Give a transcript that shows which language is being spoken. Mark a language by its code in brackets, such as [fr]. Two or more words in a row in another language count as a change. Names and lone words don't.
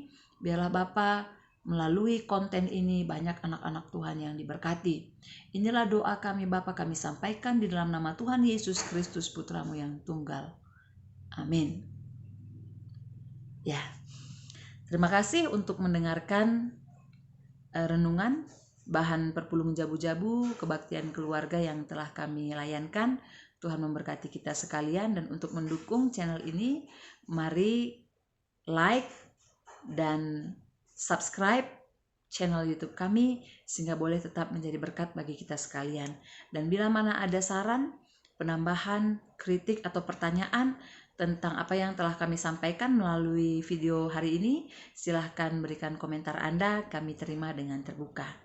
[id] Biarlah Bapa, melalui konten ini banyak anak-anak Tuhan yang diberkati. Inilah doa kami Bapa, kami sampaikan di dalam nama Tuhan Yesus Kristus Putra-Mu yang tunggal. Amin. Ya, terima kasih untuk mendengarkan renungan bahan perpulung jabu-jabu kebaktian keluarga yang telah kami layankan. Tuhan memberkati kita sekalian, dan untuk mendukung channel ini, mari like dan subscribe channel YouTube kami sehingga boleh tetap menjadi berkat bagi kita sekalian. Dan bila mana ada saran, penambahan, kritik atau pertanyaan tentang apa yang telah kami sampaikan melalui video hari ini, silahkan berikan komentar Anda, kami terima dengan terbuka.